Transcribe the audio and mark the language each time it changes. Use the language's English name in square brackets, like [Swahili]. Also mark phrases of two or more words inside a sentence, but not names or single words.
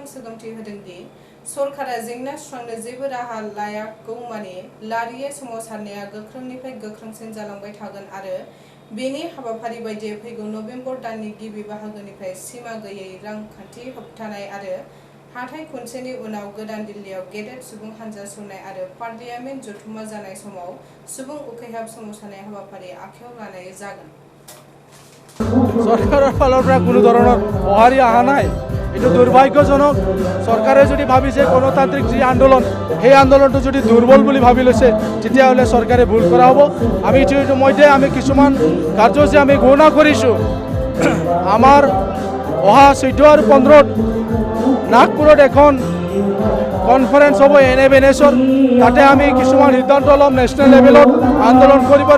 [Bodo] सोगोमथि होदोंदि सरकारा जेंना सुस्रांनो जेबो राहा लायागौमानि लारियै सोमावसारनाया गोख्रोंनिफ्राय गोख्रोंसिन जालांबाय थागोन आरो बेनि हाबाफारि बायदियै फैगौ नभेम्बर दाननि गिबि बाहागोनिफ्राय सिमा गैयै रांखान्थि होबथानाय आरो हाथाइ खुनसेनि उनाव गोदान दिल्लीयाव गेदेर सुबुं हानजा सुरनाय आरो पार्लियामेन्ट जथुम्मा जानाय समाव सुबुं उखैहाब सोमावसारनाय हाबाफारि आखायाव लानाय जागोन [Assamese] চৰকাৰৰ ফালৰ পৰা কোনো ধৰণৰ সঁহাৰি অহা নাই এইটো দুৰ্ভাগ্যজনক চৰকাৰে যদি ভাবিছে গণতান্ত্ৰিক যি আন্দোলন সেই আন্দোলনটো যদি দুৰ্বল বুলি ভাবি লৈছে তেতিয়াহ'লে চৰকাৰে ভুল কৰা হ'ব আমি ইতিমধ্যে আমি কিছুমান কাৰ্যসূচী আমি ঘোষণা কৰিছোঁ আমাৰ অহা 14 আৰু 15 নাগপুৰত এখন কনফাৰেন্স হ'ব NFNSৰ তাতে আমি কিছুমান সিদ্ধান্ত ল'ম [English] national levelত [Assamese] আন্দোলন কৰিবৰ